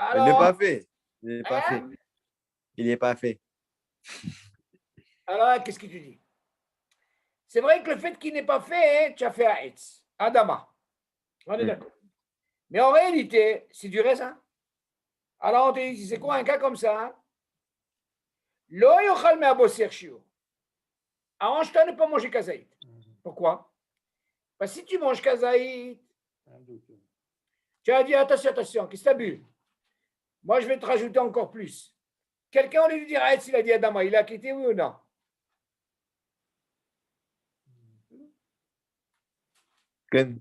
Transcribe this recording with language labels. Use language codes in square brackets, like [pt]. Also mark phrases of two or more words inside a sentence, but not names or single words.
[fr] Il n'est pas fait. Il n'est pas fait. Il n'est pas fait. Alors, qu'est-ce que tu dis? C'est vrai que le fait qu'il n'ait pas fait, tu as fait Aetz, Adama. On est d'accord. Mais en réalité, c'est du raisin. Alors, on te dit, c'est quoi un cas comme ça? [he] לא יאכל מהבוסר שיעור. [fr] Arrange-toi de ne pas manger kazaït. Pourquoi? Parce que si tu manges kazaït, tu as dit attention, qu'est-ce que tu as bu? Moi, je vais te rajouter encore plus. Quelqu'un, on lui dire, s'il a dit Adama, il a quitté, oui ou non? Ken.